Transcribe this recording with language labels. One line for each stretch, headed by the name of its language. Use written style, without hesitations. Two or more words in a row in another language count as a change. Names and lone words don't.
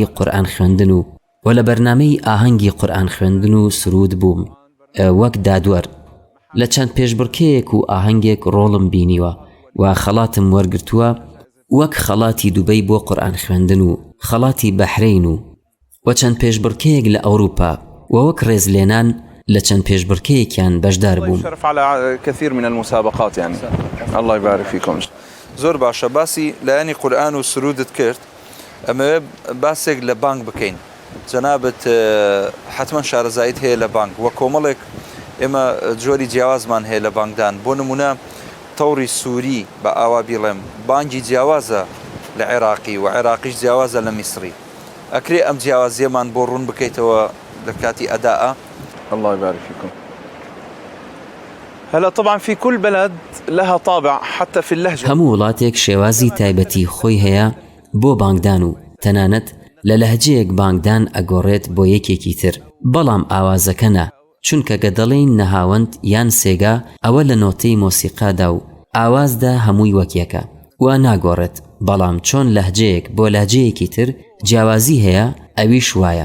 Central Kurdish: قورئان خوێندن و لە بەرنامەی ئاهەنگی قورئان خوێندن و سرود بووم وەک دادوەر لە چەند پێشبڕکێیەک و ئاهەنگێک ڕۆڵم بینیوە و خەڵاتم وەرگرتووە وەک خەڵاتی دوبەی بۆ قورئان خوێندن و خەڵاتی بەحرین و چەند پێشبڕکەیەک لە ئەوروپا و وەک ڕێزلێنان لە چەند پێشبڕکەیەکیان بەشدار بووم.
Arabic: على كثير من المسابقات يعني الله يبارك فيكم.
Central Kurdish: زۆر باشە باسی لایەنی قورئان و سرودت کرد ئەمە باسێک لە بانگ بکەین جەنابەت حتمما شارەزایت هەیە لە بانگ وە کۆمەڵێک ئێمە جۆری جیاوازمان هەیە لە بانگدان بۆ نمونە تەوری سووری بە ئاوا بیڵێم بانگی جیاوازە لە عێراقی و عێراقیش جیاوازە لە میسری ئەکرێ ئەم جیاوازیەمان بۆ ڕوون بکەیتەوە
Arabic: لكاتي أداء. الله يبارك فيكم. هلا طبعا في كل بلد لها طابع حتى في اللهجة.
Central Kurdish: هەموو وڵاتێک شێوازی تایبەتی خۆی هەیە بۆ بانگدان و تەنانەت لە لەهجەیەک بانگدان ئەگۆڕێت بۆ یەکێکی تر، بەڵام ئاوازەکە نا، چونکە گە دەڵێن نەهاوەند یان سێگا ئەوە لە نۆتەی مۆسیقادا و ئاوازدا هەمووی وەکیەکە وا ناگۆڕێت، بەڵام چۆن لەهجەیەک بۆ لەهجەیەکی تر جیاوازی هەیە ئەویش وایە.